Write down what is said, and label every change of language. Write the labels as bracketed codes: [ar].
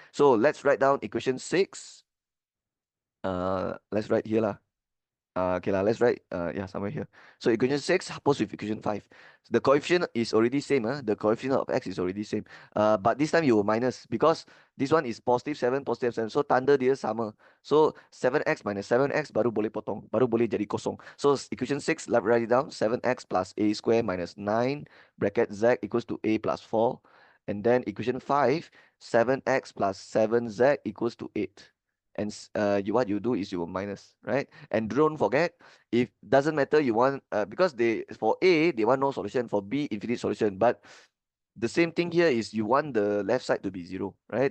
[en] So let's write down equation 6. Let's write here lah. Okay lah, let's write yeah, somewhere here. So equation 6 [ms] hapus [en] with equation 5. The coefficient is already same, the coefficient of x is already same. But this time you will minus because this one is +7, +7. [ms] So tanda dia sama. So 7x minus 7x baru boleh potong, baru boleh jadi kosong. [en] So equation 6, let's write it down. 7x plus a square minus 9 bracket z equals to a plus 4. And then equation 5, 7x plus 7z equals to 8. And what you do is you will minus, right? And don't forget, if doesn't matter, you want because they for A they want no solution, for B infinite solution, but the same thing here is you want the left side to be 0, right?